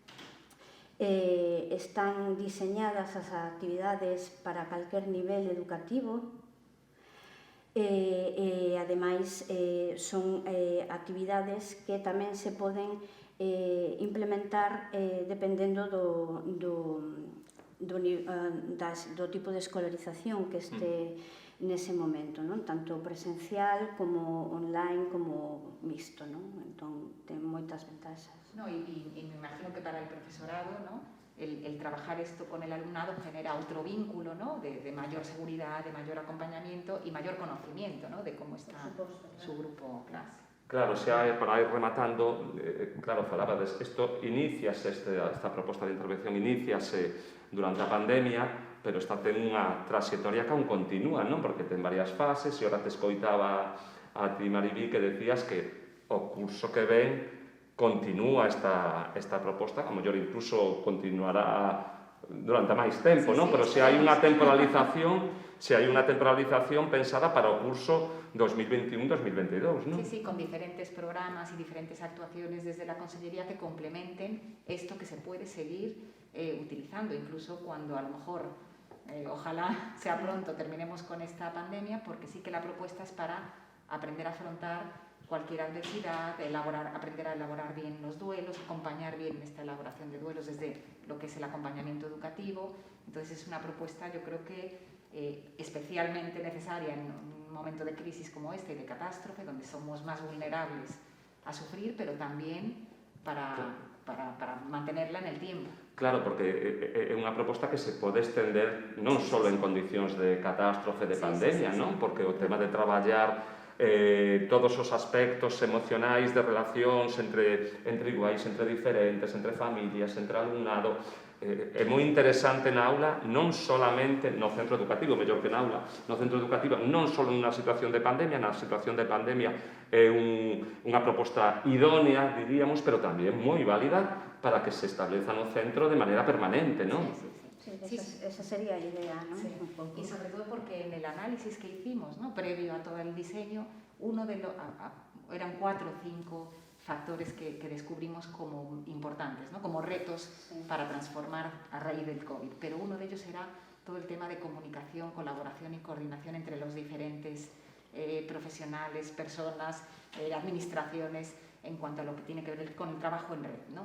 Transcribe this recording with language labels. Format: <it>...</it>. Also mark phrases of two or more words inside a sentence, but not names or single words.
<gl>Están diseñadas as actividades para calquer nivel educativo e ademais son actividades que tamén se poden implementar dependendo do tipo de escolarización que este nese momento, non? Tanto presencial como online como mixto, non? Entón, ten moitas ventaxas.</gl> <es>No, y me imagino que para el profesorado, ¿no? El trabajar esto con el alumnado genera otro vínculo, ¿no? De mayor seguridad, de mayor acompañamiento y mayor conocimiento, ¿no? De cómo está su grupo clase.</es> <gl>Claro, para ir rematando, claro, falabades, isto iníciase, esta proposta de intervención iníciase durante a pandemia, pero esta ten unha trayectoria que aún continúa, non? Porque ten varias fases, e ora te escoitaba a ti, Maribí, que decías que o curso que ven continúa esta proposta, a mellor incluso continuará durante máis tempo, non? Pero se hai unha temporalización pensada para o curso 2021-2022, non?</gl> <es>Sí, con diferentes programas y diferentes actuaciones desde la Consellería que complementen esto que se puede seguir utilizando, incluso cuando a lo mejor, ojalá sea pronto, terminemos con esta pandemia, porque sí que la propuesta es para aprender a afrontar cualquier adversidad, aprender a elaborar bien los duelos, acompañar bien esta elaboración de duelos desde lo que es el acompañamiento educativo. Entonces es una propuesta, yo creo que especialmente necesaria en un momento de crisis como este, de catástrofe, donde somos más vulnerables a sufrir, pero también para mantenerla en el tiempo.</es> <gl>Claro, porque é unha proposta que se pode estender non só en condicións de catástrofe, de pandemia, non? Porque o tema de traballar todos os aspectos emocionais de relacións entre iguais, entre diferentes, entre familias, entre alumnado, é moi interesante na aula, non solamente no centro educativo, mellor que na aula, no centro educativo, non só nunha situación de pandemia, na situación de pandemia é unha proposta idónea, diríamos, pero tamén moi válida para que se estableza no centro de maneira permanente, non?</gl> <es>Sí, esa sería la idea, ¿no? Sí. Y sobre todo porque en el análisis que hicimos, ¿no? Previo a todo el diseño, eran 4 o 5 factores que descubrimos como importantes, ¿no? Como retos para transformar a raíz del COVID. Pero uno de ellos era todo el tema de comunicación, colaboración y coordinación entre los diferentes profesionales, personas, administraciones, en cuanto a lo que tiene que ver con el trabajo en red, ¿no?</es>